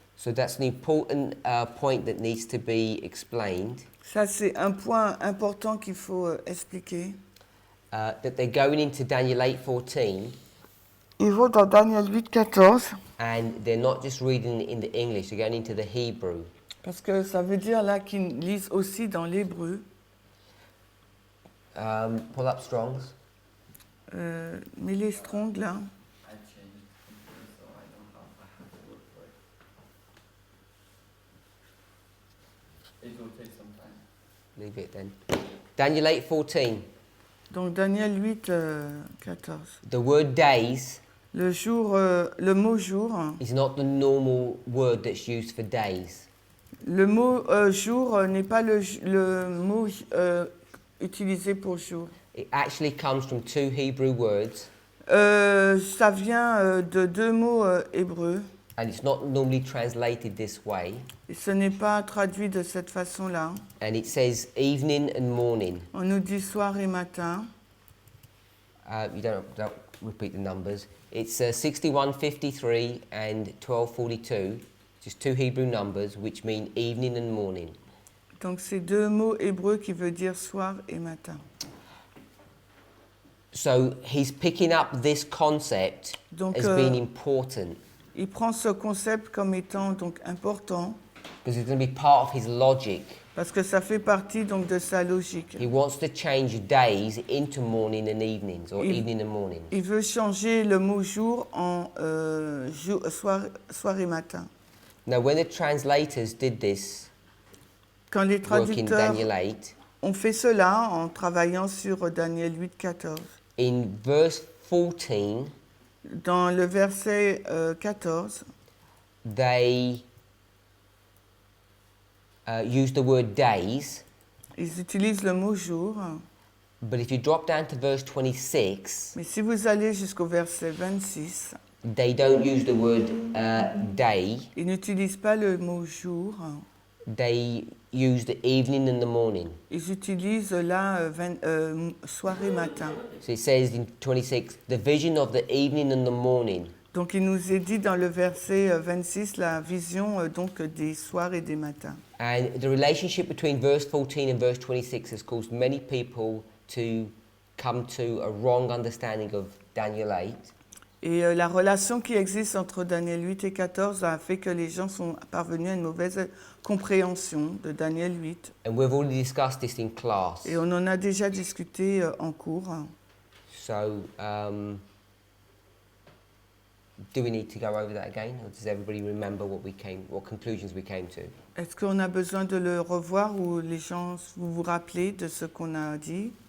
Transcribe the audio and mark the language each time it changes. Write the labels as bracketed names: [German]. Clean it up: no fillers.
[English] So that's an important point that needs to be explained, [French] Ça, c'est un point important qu'il faut expliquer. [English] that they're going into Daniel 8:14, [French] Ils vont dans Daniel 8, 14, [English] and they're not just reading it in the English, they're going into the Hebrew. [French] parce que ça veut dire là qu'ils lisent aussi dans l'hébreu. [English] Pull up Strong's. [French] Mais les Strong, là, [English] I changed it so I have to look for it. It will take some time. Leave it then. Daniel 8:14. [French] donc Daniel 8, 14. [English] The word days [French] Le jour, le mot jour, [English] is not the normal word that's used for days. [French] le mot jour n'est pas le mot utilisé pour jour. [English] It actually comes from two Hebrew words, [French] Ça vient de deux mots hébreux, [English] and it's not normally translated this way. [French] et ce n'est pas traduit de cette façon-là. [English] And it says evening and morning. [French] On nous dit soir et matin. [English] You don't repeat the numbers. It's 61:53 and 12:42, just two Hebrew numbers which mean evening and morning. [French] Donc c'est deux mots hébreux qui veut dire soir et matin. [English] So he's picking up this concept [French] Donc [English] as being important [French] il prend ce concept comme étant donc important [English] because it's going to be part of his logic. [French] parce que ça fait partie donc de sa logique. [English] He wants to change days into morning and evenings, or [French] Il- [English] evening and morning. [French] Il veut changer le mot jour en soir et matin. [English] Now, when the translators did this [French] Quand les [English] work in [French] traducteurs [English] Daniel 8, [French] ont fait cela en travaillant sur Daniel 8, 14, [English] in verse 14, [French] dans le verset 14, [English] they use the word days, [French] ils utilisent le mot jour. [English] but if you drop down to verse 26, [French] Mais si vous allez jusqu'au verset 26, [English] they don't use the word day, [French] ils n'utilisent pas le mot jour. [English] they use the evening and the morning. [French] Ils utilisent là soir et matin. [English] So it says in 26, the vision of the evening and the morning. [French] Donc il nous est dit dans le verset 26 la vision donc des soirs et des matins. [English] And the relationship between verse 14 and verse 26 has caused many people to come to a wrong understanding of Daniel 8. [French] Et la relation qui existe entre Daniel 8 et 14 a fait que les gens sont parvenus à une mauvaise compréhension de Daniel 8. [English] And we've already discussed this in class. [French] Et on en a déjà discuté en cours. [English] So, do we need to go over that again, or does everybody remember what conclusions we came to? [French] Est-ce qu'on a besoin de le revoir ou les gens, vous vous rappelez de ce qu'on a dit?